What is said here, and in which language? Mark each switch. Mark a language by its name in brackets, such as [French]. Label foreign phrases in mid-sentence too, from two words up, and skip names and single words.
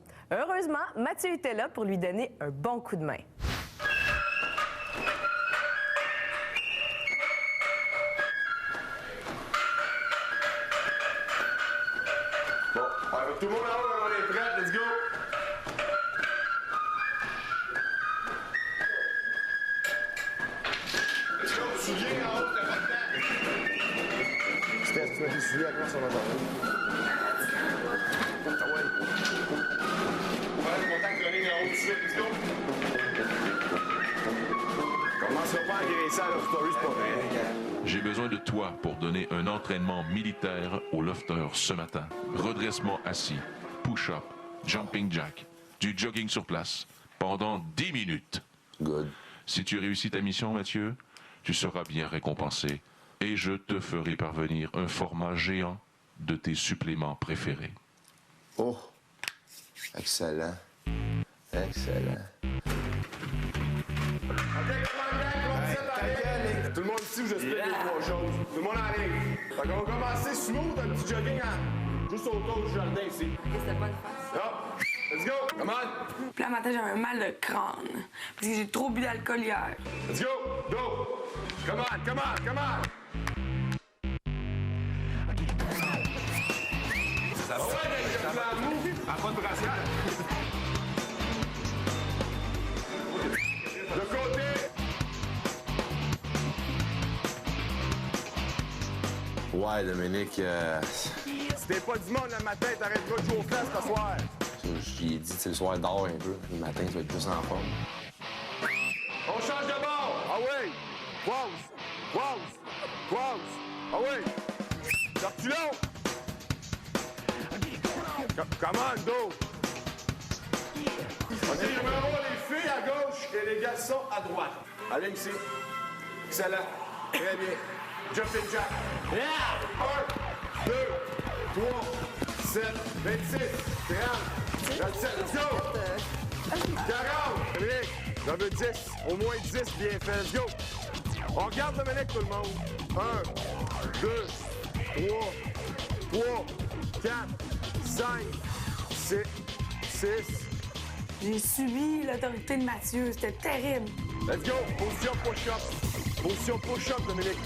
[French] Heureusement, Mathieu était là pour lui donner un bon coup de main. Bon, tout le monde en haut, on est prêt, [English] let's go! Let's go, [French] souliers en haut, t'as pas de temps! Steph, tu mets tes souliers à quoi sur notre oreille? Ah ouais. On va aller contact running en haut tout de suite, [English] let's go! [French] Commencera pas à engraisser à Love Story, c'est pas vrai. J'ai besoin de toi pour donner un entraînement militaire au lofter ce matin. Redressement assis, [English] push-up, jumping jack, [French] du jogging sur place, pendant 10 minutes. [English] Good. [French] Si tu réussis ta mission, Mathieu, tu seras bien récompensé et je te ferai parvenir un format géant de tes suppléments préférés. Oh! Excellent. Excellent. Tout le monde ici, je explique les trois choses. Tout le monde arrive. Fait qu'on va commencer smooth, un petit jogging juste autour du jardin ici. C'était pas de face. Hop! [English] Let's go! Come on! [French] Puis là, matin, j'avais un mal de crâne. Parce que j'ai trop bu d'alcool hier. [English] Let's go! Go! Come on, come on, come on! [French] Ça va, ça va. À pas de brassière. De côté! Ouais, Dominique, si t'es pas du monde le matin, t'arrêteras de jouer aux fesses ce soir. J'y ai dit, c'est le soir, dors un peu. Le matin, tu vas être plus en forme. On change de bord! Ah oui! Pause! Pause! Pause! Ah oui! Reculons! [English] Come on, go! [French] OK, j'aimerais avoir les filles à gauche et les garçons à droite. Allez ici. Excellent. Très bien. [English] Jumping jack. Yeah! 1, 2, 3, 7, 26, 30, 27. Let's go! 40. [French] Dominique, j'en veux 10. Au moins 10 bien fait. [English] Let's go! [French] On regarde Dominique, tout le monde. 1, 2, 3, 3, 4, 5, 6, 6. J'ai subi l'autorité de Mathieu. C'était terrible. [English] Let's go! [French] Position push-up. Position push-up, Dominique.